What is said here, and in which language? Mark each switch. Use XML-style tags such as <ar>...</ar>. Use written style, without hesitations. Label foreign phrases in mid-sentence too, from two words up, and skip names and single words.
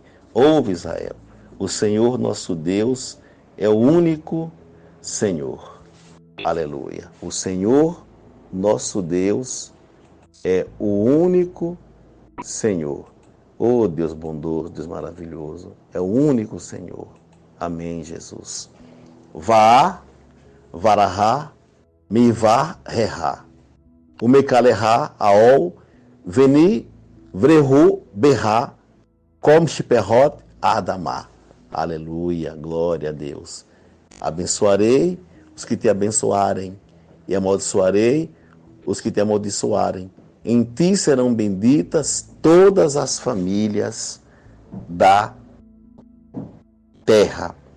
<pt>Ouve, Israel, o Senhor nosso Deus é o único Senhor. Aleluia. O Senhor nosso Deus é o único Senhor. Oh, Deus bondoso, Deus maravilhoso, é o único Senhor. Amém, Jesus. Vá, varahá, mivar, rehá. O mekalerá, aol, veni, vrehu, berrá, comste perrot, adamá. Aleluia, glória a Deus. Abençoarei os que te abençoarem e amaldiçoarei os que te amaldiçoarem. Em ti serão benditas todas as famílias da terra.</pt>